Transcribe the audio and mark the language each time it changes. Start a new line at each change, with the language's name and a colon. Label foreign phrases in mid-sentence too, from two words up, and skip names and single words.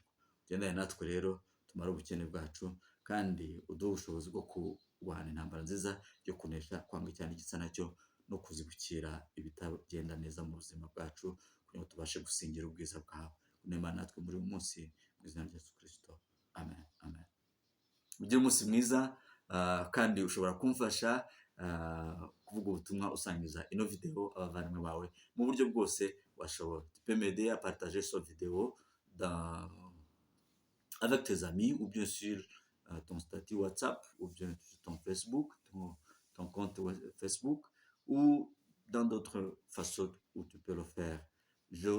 Kinyarwanda: Ugendane natwe rero, tumare ubukene bwacu, kandi uduhe ubushobozi bwo kurwana intambara nziza yo kunesha kwanga icyaha n'igisa nacyo, no kuzibukira ibitagenda neza mu buzima bwacu, kugira ngo tubashe gusingira ubwiza bwawe. Unema natwe muri uyu munsi, mu izina rya Yesu Kristo. Amen, amen. Ugire umunsi mwiza, kandi ushobora kumfasha kuvuga ubutumwa usangiza ino video abavandimwe bawe mu buryo bwose washobora.
French: Tu peux m'aider à partager cette vidéo avec tes amis, ou bien sur ton statut WhatsApp, ou bien sur ton Facebook, ton compte Facebook, ou dans d'autres façons où tu peux le faire.